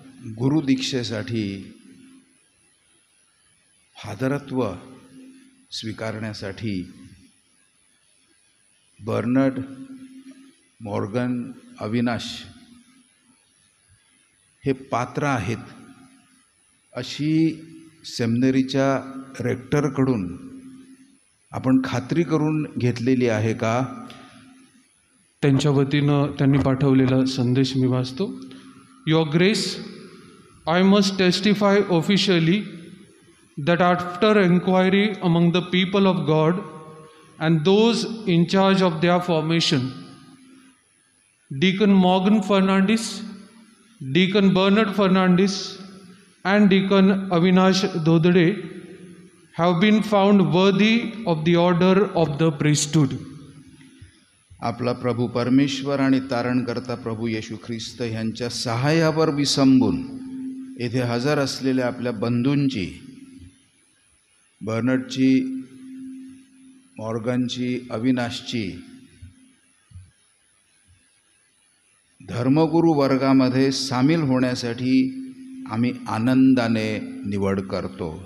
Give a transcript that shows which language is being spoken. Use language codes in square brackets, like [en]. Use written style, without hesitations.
[mr] गुरुदीक्षेसाठी फादरत्व स्वीकारण्यासाठी Bernard, Morgan, Avinash हे पात्र आहेत अशी सेमिनरीच्या रेक्टरकडून आपण खात्री करून घेतलेली आहे का? त्यांच्या वतीनं त्यांनी पाठवलेला संदेश मी वाचतो. [en] Your grace, I must testify officially that after inquiry among the people of God and those in charge of their formation, Deacon Morgan Fernandes, Deacon Bernard Fernandes and Deacon Avinash Dodade have been found worthy of the order of the priesthood. [mr] आपला प्रभू परमेश्वर आणि तारणकर्ता प्रभू येशू ख्रिस्त ह्यांच्या सहाय्यावर विसंबून येथे हजर असलेल्या आपल्या बंधूंची, बर्नर्डची, मॉर्गनची, अविनाशची धर्मगुरू वर्गामध्ये सामील होण्यासाठी आम्ही आनंदाने निवड करतो.